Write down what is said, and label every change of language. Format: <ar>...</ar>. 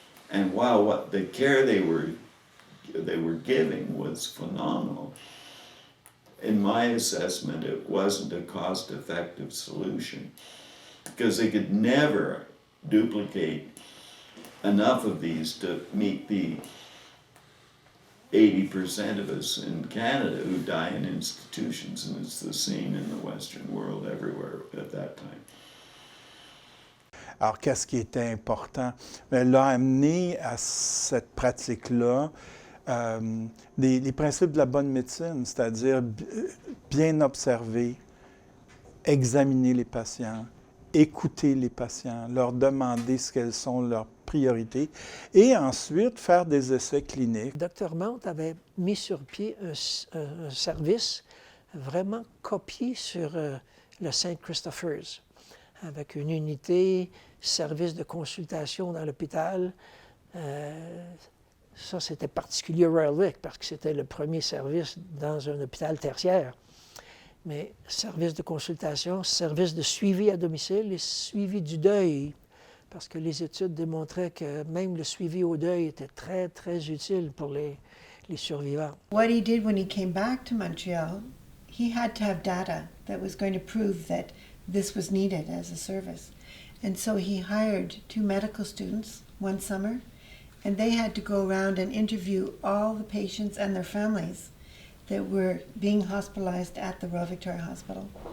<en>And while what the care they were giving was phenomenal, in my assessment, it wasn't a cost-effective solution, because they could never duplicate enough of these to meet the 80% of us in Canada who die in institutions, and it's the same in the Western world everywhere at that time.</en> <fr>Alors, qu'est-ce qui était important? Elle l'a amené à cette pratique-là les principes de la bonne médecine, c'est-à-dire bien observer, examiner les patients, écouter les patients, leur demander ce qu'elles sont leurs priorités et ensuite faire des essais cliniques. Dr. Mount avait mis sur pied un service vraiment copié sur le St. Christopher's, avec une unité, service de consultation dans l'hôpital. Ça, c'était particulier à Royal Vic parce que c'était le premier service dans un hôpital tertiaire. Mais service de consultation, service de suivi à domicile et suivi du deuil, parce que les études démontraient que même le suivi au deuil était très, très utile pour les survivants.</fr> <en>What he did when he came back to Montreal, he had to have data that was going to prove that this was needed as a service. And so he hired 2 medical students one summer, and they had to go around and interview all the patients and their families that were being hospitalized at the Royal Victoria Hospital.</en>